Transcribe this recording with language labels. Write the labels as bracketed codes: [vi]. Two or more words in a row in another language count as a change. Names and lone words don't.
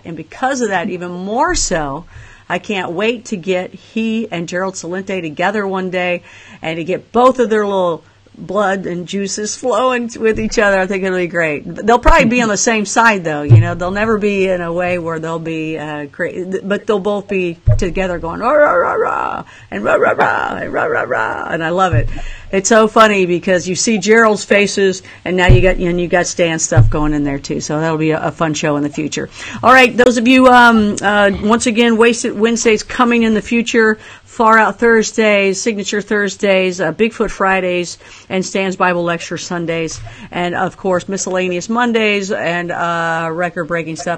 [en] And because of that, even more so, I can't wait to get he and Gerald Salente together one day and to get both of their little blood and juices flowing with each other. I think it'll be great. They'll probably be on the same side, though. They'll never be in a way where they'll be great, but they'll both be together going rah rah rah rah and rah rah rah and rah rah rah, and I love it. It's so funny because you see Gerald's faces, and now you got Stan's stuff going in there too. So that'll be a fun show in the future. All right, those of you, once again, Wasted Wednesdays coming in the future. Far Out Thursdays, Signature Thursdays, Bigfoot Fridays, and Stan's Bible Lecture Sundays, and of course Miscellaneous Mondays and record-breaking stuff.